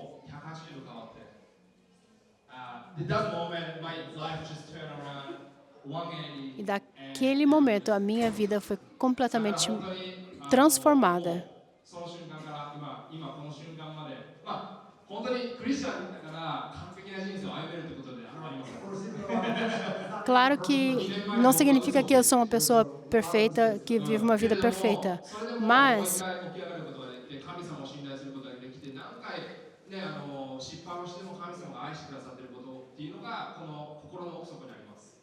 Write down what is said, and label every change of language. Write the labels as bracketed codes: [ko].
[ja] もう180度変わって。 [en] At that moment, my life just turned around 180. [pt] E daquele momento a minha vida foi completamente transformada. [ja] その瞬間から今この瞬間まで、本当にクリスチャンだから完璧な人生を歩めるということでありません。 [en] Of course, even though I'm not [pt] Claro que não significa que eu sou uma pessoa perfeita, que vive uma vida perfeita. [ja] それでも [pt] Mas [ja] 毎回起き上がることができて、神様を信頼することができて、何回ね失敗をしても神様が愛してくださっていることっていうのがこの心の奥底にあります。